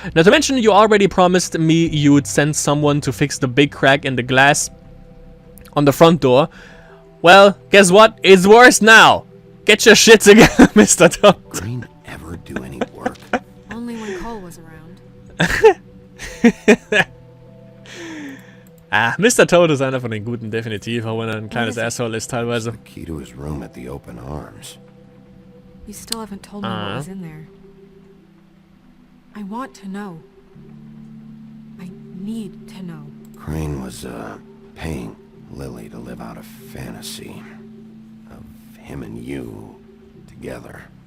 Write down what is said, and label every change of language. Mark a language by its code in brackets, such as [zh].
[en] Not to mention, you already promised me you would send someone to fix the big crack in the glass on the front door. Well, guess what? It's worse now. Get your shit together, Mr. Toad. Crane ever do any work? Only when Cole was around. Mr. [de] Toad ist einer von den Guten, definitiv, auch wenn er ein kleines Asshole ist teilweise. [en] The key to his room at the open arms. You still haven't told me what was in there. I want to know. I need to know. Crane was, paying Lily to live out a fantasy of him and you together.